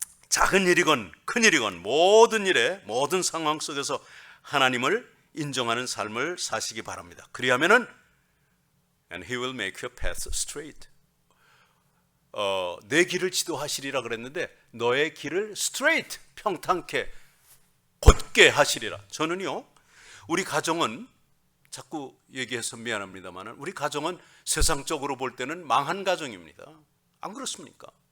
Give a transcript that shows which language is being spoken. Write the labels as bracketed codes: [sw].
[ko] 작은 일이건 큰 일이건 모든 일에 모든 상황 속에서 하나님을 인정하는 삶을 사시기 바랍니다. 그리하면은 [en] And He will make your path straight. [ko] 내 길을 지도하시리라 그랬는데 너의 길을 straight, 평탄케 곧게 하시리라. 저는요, 우리 가정은 자꾸 얘기해서 미안합니다만 우리 가정은 세상적으로 볼 때는 망한 가정입니다. 안 그렇습니까?